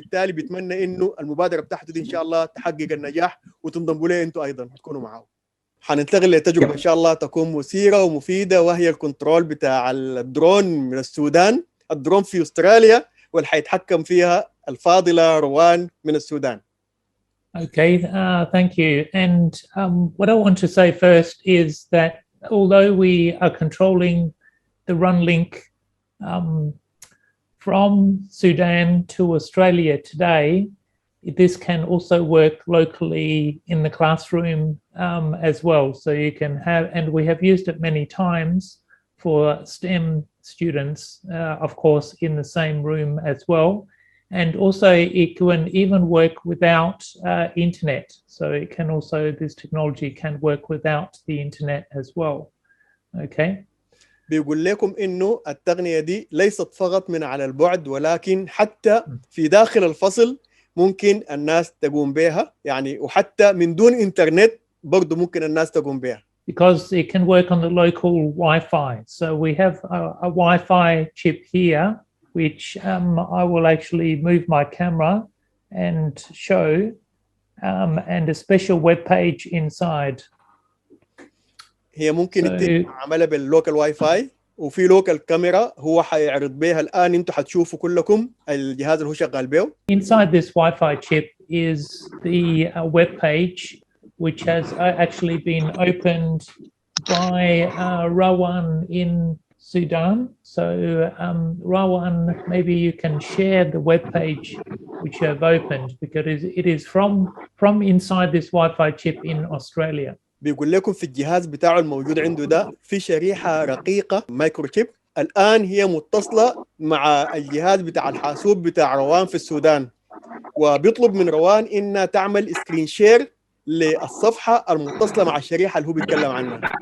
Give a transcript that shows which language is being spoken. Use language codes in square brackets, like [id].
[ar] بالتالي بيتمنى انه المبادره بتاعته دي ان شاء الله تحقق النجاح وتنضموا له انتم ايضا تكونوا معه. حننتقل لتجربه ان شاء الله تكون مثيره ومفيده، وهي الكنترول بتاع الدرون من السودان، الدرون في استراليا، واللي حيتحكم فيها الفاضله روان من السودان. [en] Okay, thank you. And what I want to say first is that although we are controlling the run link from Sudan to Australia today, this can also work locally in the classroom as well. So you can have, and we have used it many times for STEM students, of course, in the same room as well. And also it can even work without internet. So it can also, this technology can work without the internet as well. Okay. [ar] بيقول لكم إنه التقنية دي ليست فقط من على البعد، ولكن حتى في داخل الفصل ممكن الناس تقوم بها، يعني وحتى من دون إنترنت برضو ممكن الناس تقوم بها. [en] Because it can work on the local Wi-Fi. So we have a Wi-Fi chip here, which I will actually move my camera and show, and a special web page inside. [ar] هي ممكن عملها باللوكال واي فاي، وفي لوكال كاميرا هو حيعرض بها الآن. انتم حتشوفوا كلكم الجهاز اللي هو شغال به. [en] Inside this Wi-Fi chip is the web page, which has actually been opened by Rowan in Sudan. So Rowan, maybe you can share the web page which you have opened, because it is from inside this Wi-Fi chip in Australia. [ar] بيقول لكم في الجهاز بتاعه الموجود عنده ده في شريحة رقيقة مايكروشيب، الآن هي متصلة مع الجهاز بتاع الحاسوب بتاع روان في السودان، وبيطلب من روان إنها تعمل سكرين شير للصفحة المتصلة مع الشريحة اللي هو بيتكلم عنها.